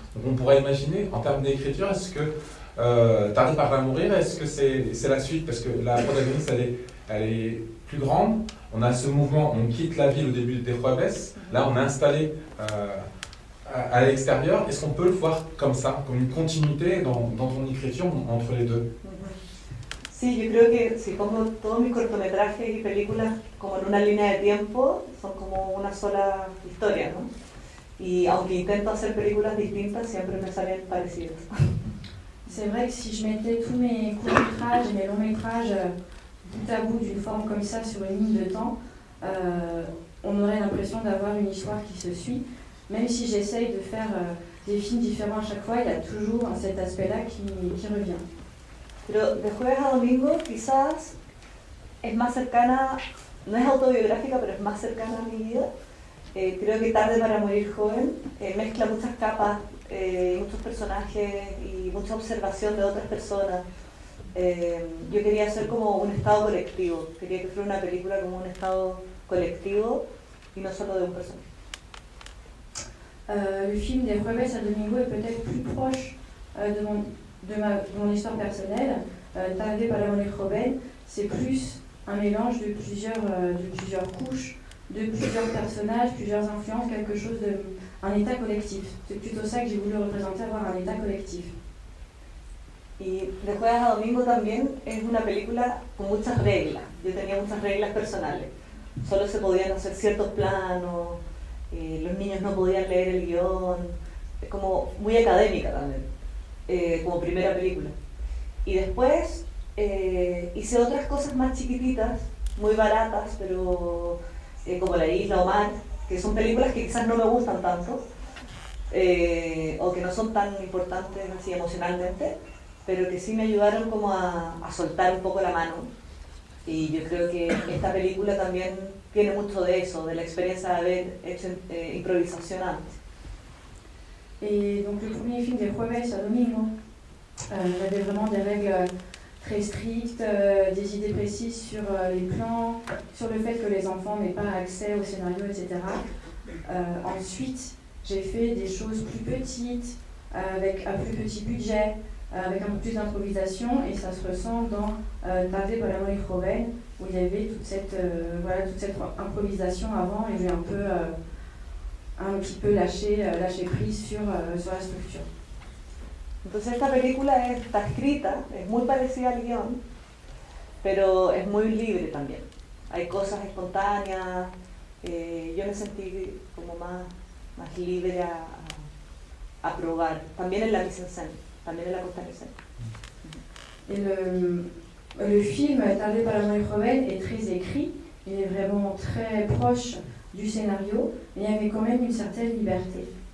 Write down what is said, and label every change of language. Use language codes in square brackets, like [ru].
[fr] Donc on pourrait imaginer, en termes d'écriture, est-ce que Tarde para morir, est-ce que c'est la suite? Parce que la protagoniste, elle est plus grande, on a ce mouvement, on quitte la ville au début de Jueves, là on est installé à l'extérieur. Est-ce qu'on peut le voir comme ça, comme une continuité dans ton écriture entre les deux? [es] Sí, yo creo que si pongo todos mis cortometrajes y películas como en una línea de tiempo, son como una sola historia, ¿no? Y aunque intento hacer películas distintas, siempre me salen parecidas. [fr] C'est vrai que si je mettais tous mes courts-métrages et mes longs-métrages bout à bout d'une forme comme ça sur une ligne de temps, on aurait l'impression d'avoir une histoire qui se suit. Même si j'essaye de faire des films différents à chaque fois, il y a toujours cet aspect-là qui revient. [es] Pero de Jueves a Domingo quizás es más cercana, no es autobiográfica, pero es más cercana a mi vida. Creo que Tarde para morir joven mezcla muchas capas, muchos personajes y mucha observación de otras personas. Yo quería hacer como un estado colectivo, quería que fuera una película como un estado colectivo y no solo de un personaje. [fr] Le film des Jueves a Domingo est peut-être plus proche de mon histoire personnelle. Tarde para morir joven, c'est plus un mélange de plusieurs couches, de plusieurs personnages, plusieurs influences, quelque chose un état collectif. C'est plutôt ça que j'ai voulu représenter, avoir un état collectif. [es] Y de jueves a domingo también es una película con muchas reglas. Yo tenía muchas reglas personales. Solo se podían hacer ciertos planos, los niños no podían leer el guión. Es como muy académica también, como primera película. Y después hice otras cosas más chiquititas, muy baratas, pero como La Isla o Mar, que son películas que quizás no me gustan tanto, o que no son tan importantes así emocionalmente, pero que sí me ayudaron como a soltar un poco la mano. Y yo creo que esta película también tiene mucho de eso, de la experiencia de haber hecho improvisación antes. [fr] Et donc le premier film des jueves à domingo, j'avais vraiment des règles très strictes, des idées précises sur les plans, sur le fait que les enfants n'aient pas accès au scénario, etc. Ensuite, j'ai fait des choses plus petites, avec un plus petit budget, avec un peu plus d'improvisation, et ça se ressent dans Tarde para morir joven, où il y avait toute cette improvisation avant, et j'ai un petit peu lâché prise sur la structure. [es] Entonces esta película está escrita, es muy parecida al guión, pero es muy libre también. Hay cosas espontáneas, yo me sentí como más libre a probar, también en la mise en scène, también en la puesta en escena. [fr] Et le film Tarde para morir joven est très écrit, il est vraiment très proche du scénario, mais il y avait quand même une certaine liberté.